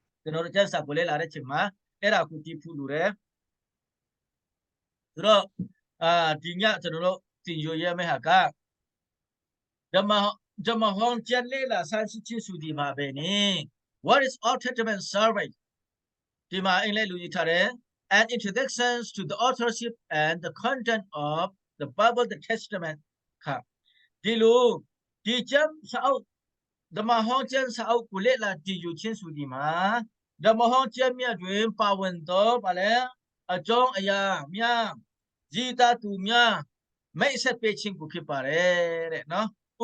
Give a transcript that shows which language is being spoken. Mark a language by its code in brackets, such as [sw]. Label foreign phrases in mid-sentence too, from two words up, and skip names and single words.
[my] ကျွန်တော်တို့ကျမ်းစာကိုလေ့လာတဲ့အချိန်မှာအဲ့ဒါကိုတည်ဖို့လိုတယ်ဆိုတော့ဒီညကျွန်တော်တို့သင်ယူရမယ့်ဟာကဓမ္မဟောင်း ကျမ်းလေ့လာဆန်းစစ်ခြင်းဆိုဒီမှာပဲနေ [en] What is Old Testament survey [my] ဒီမှာအင်္ဂလိပ်လူကြီးထားတယ် [en] an introduction to the authorship and the content of the Bible the Testament [my] ค่ะဒီလိုဒီကျမ်းစာအုပ်ဓမ္မဟောင်းကျမ်းစာအုပ်ကိုလေ့လာတည်ယူခြင်းဆိုဒီမှာဓမ္မဟောင်းကျမ်းမြတ်တွင်ပါဝင်သောဗာလဲအကြောင်းအရာများရည်သားသူများမိတ်ဆက်ပေးခြင်းကိုဖြစ်ပါတယ်တဲ့နော်ဥ